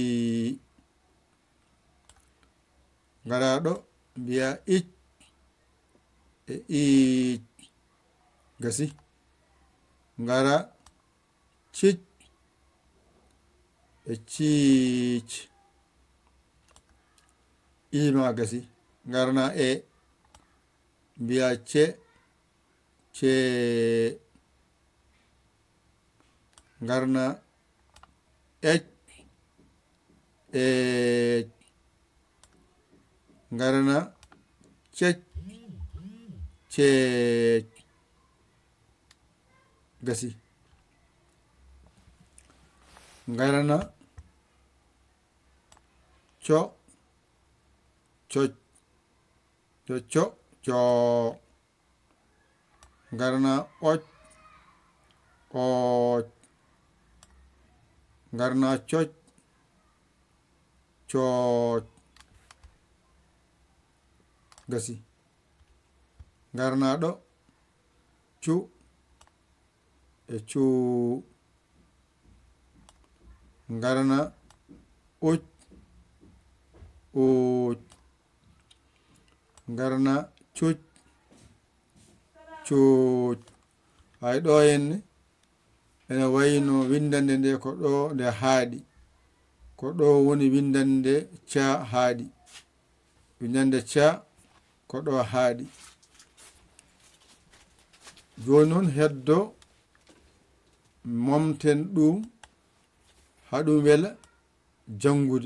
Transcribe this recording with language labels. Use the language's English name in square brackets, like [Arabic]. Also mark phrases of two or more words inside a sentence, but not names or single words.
[Fula] Gara ɗo mbiya ic, e ic, gasi. Gara cic, e cic, ima gasi. Garna e mbiya ce, ce. Garna ec, ec. Garna cec, cec, gasi. Garna co, coc, co, co. Garna oc, oc. Garna coc, coc, gasi. Garna ɗo cu, e cu. Garna uc, uc. Garna cuc, cuc. Hay ɗo henne ene wayno windande nde ko ɗo nde haaɗi, ko ɗo woni windande ca haaɗi. Windande ca ko ɗo haaɗi. Joni noon heddo momten ɗum haɗum wela jangude.